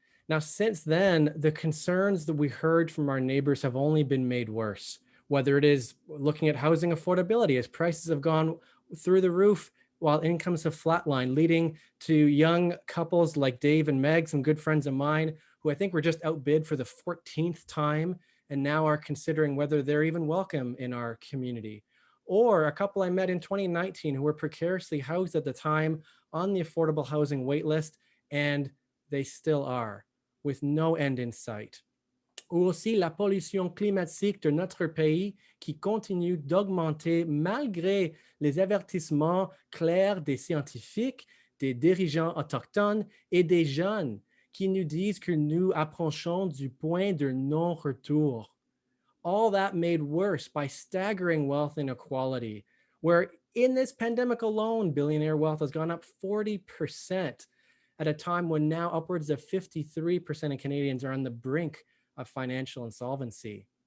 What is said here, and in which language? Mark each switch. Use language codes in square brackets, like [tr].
[en] Now, since then, the concerns that we heard from our neighbors have only been made worse, whether it is looking at housing affordability as prices have gone through the roof while incomes have flatlined, leading to young couples like Dave and Meg, some good friends of mine, who I think were just outbid for the 14th time and now are considering whether they're even welcome in our community. Or a couple I met in 2019 who were precariously housed at the time on the affordable housing waitlist, and they still are, with no end in sight. [fr] Ou aussi la pollution climatique de notre pays qui continue d'augmenter malgré les avertissements clairs des scientifiques, des dirigeants autochtones et des jeunes qui nous disent que nous approchons du point de non-retour. [en] All that made worse by staggering wealth inequality, where in this pandemic alone, billionaire wealth has gone up 40% at a time when now upwards of 53% of Canadians are on the brink of financial insolvency.